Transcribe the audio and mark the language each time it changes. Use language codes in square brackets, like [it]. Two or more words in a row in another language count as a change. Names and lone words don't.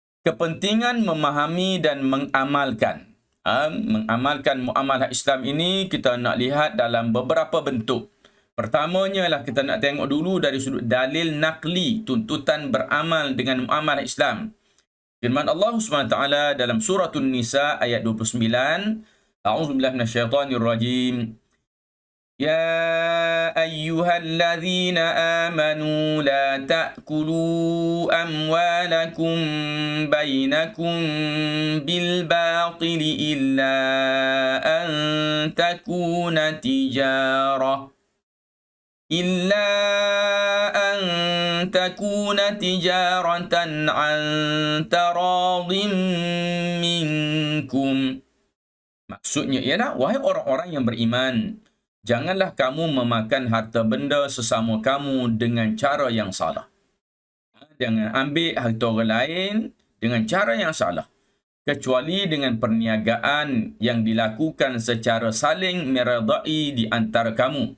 [ms] kepentingan memahami dan mengamalkan. Mengamalkan muamalah Islam ini kita nak lihat dalam beberapa bentuk. Pertamanya lah kita nak tengok dulu dari sudut dalil nakli, tuntutan beramal dengan muamalah Islam. Firman Allah SWT dalam surah An-Nisa ayat 29, [ar] أعوذ بالله من الشيطان الرجيم. يا أيها الذين آمنوا لا تأكلوا أموالكم بينكم بالباطل إلا أن تكون تجارة إلا أن تكون تجارة عن تراض منكم. [ms] Maksudnya ialah, wahai orang-orang yang beriman, janganlah kamu memakan harta benda sesama kamu dengan cara yang salah. Jangan ambil harta orang lain dengan cara yang salah, kecuali dengan perniagaan yang dilakukan secara saling meredai di antara kamu.